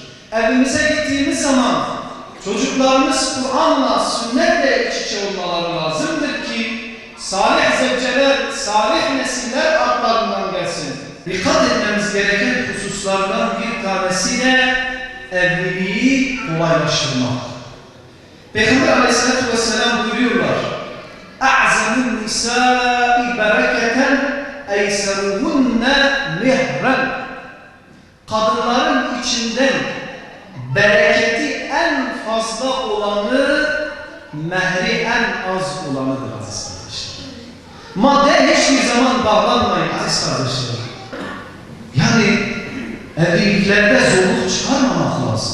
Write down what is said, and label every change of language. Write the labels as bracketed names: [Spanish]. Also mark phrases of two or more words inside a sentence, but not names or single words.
[Turkish] Evimize gittiğimiz zaman çocuklarımız Kur'an'la, sünnetle iç içe olmaları lazımdır ki salih zevceler, salih nesiller altlarından gelsin. Dikkat etmemiz gereken hususlardan bir tanesi de evliliği kolaylaştırmak. Peygamber [Arabic] عليه الصلاة والسلام [Turkish] buyuruyorlar. [Arabic] اَعْزَمُ النِّسَاءِ بَرَكَةً اَيْسَرُهُنَّ مِهْرًا. [Turkish] Kadınların içinden bereketi en fazla olanı, mehri en az olanıdır aziz kardeşler. Madde hiçbir zaman bağlanmayın aziz kardeşler. Yani evliliklerde zorluk çıkarmamak lazım.